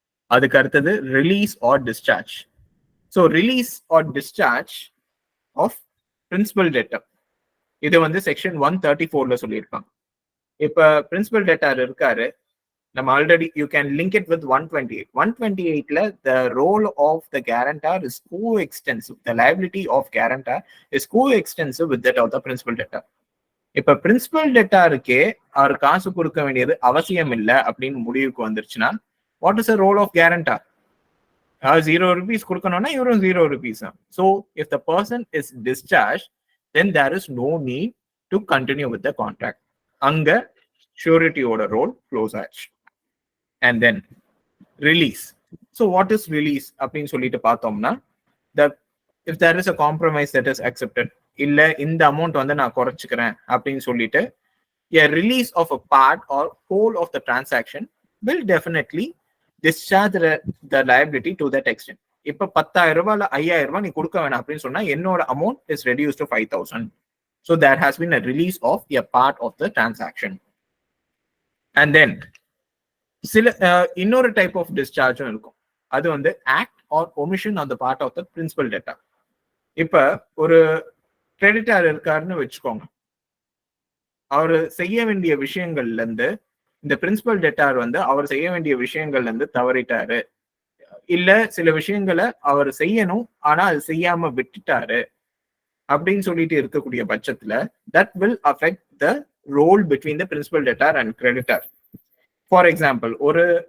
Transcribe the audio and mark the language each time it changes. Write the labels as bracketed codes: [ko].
[ta] அதுக்கு அடுத்தது [en] Release or discharge. So release or discharge of principal debtor [ta] இது வந்து [en] section 134ல [ta] சொல்லியிருக்காங்க. இப்ப [en] principal debtor [ta] இருக்காரு, நம்ம [en] Already you can link it with 128. 128ல the role of the guarantor is co-extensive. The liability of guarantor is co-extensive with that of the principal debtor. [ta] இப்ப principal டெட்டாருக்கே அவர் காசு கொடுக்க வேண்டியது அவசியம் இல்லை அப்படின்னு முடிவுக்கு வந்துருச்சுன்னா [en] What is the role of guarantor? [ta] 0 rupees கொடுக்கணும்னா இவரும் 0 rupees. [en] So if the person is discharged then there is no need to continue with the contract. [ta] அங்க ஷூரிட்டியோட ரோல் க்ளோஸ் ஆயிடுச்சு. [en] And then release. So what is release [ta] அப்படின்னு சொல்லிட்டு பார்த்தோம்னா [en] if there is a compromise that is accepted, [ta] இல்ல இந்த amount வந்து நான் குறைச்சிக்கிறேன் அப்படின்னு சொல்லிட்டு [en] a release of a part or whole of the transaction will definitely discharge the liability to that extent. [ta] இப்ப 10,000 ரூபாய்ல 5,000 ரூபாய் நீ கொடுக்க வேணாம் அப்படின்னு சொன்னா என்னோட amount [en] is reduced to 5,000. So there has been a release of a part of the transaction. [ta] And then சில இன்னொரு டைப் ஆஃப் டிஸ்சார்ஜும் இருக்கும். அது வந்து [en] Act or omission on the part of the principal debtor. [ta] இப்ப ஒரு கிரெடிட்டார் இருக்காருன்னு வச்சுக்கோங்க, அவர் செய்ய வேண்டிய விஷயங்கள்ல இருந்து இந்த பிரின்சிபல் டெட்டார் வந்து அவர் செய்ய வேண்டிய விஷயங்கள்ல இருந்து தவறிட்டாரு, இல்ல சில விஷயங்களை அவர் செய்யணும் ஆனா அது செய்யாம விட்டுட்டாரு அப்படின்னு சொல்லிட்டு இருக்கக்கூடிய பட்சத்துல [en] that will affect the role between the principal debtor and creditor. [ta] For example, ஒரு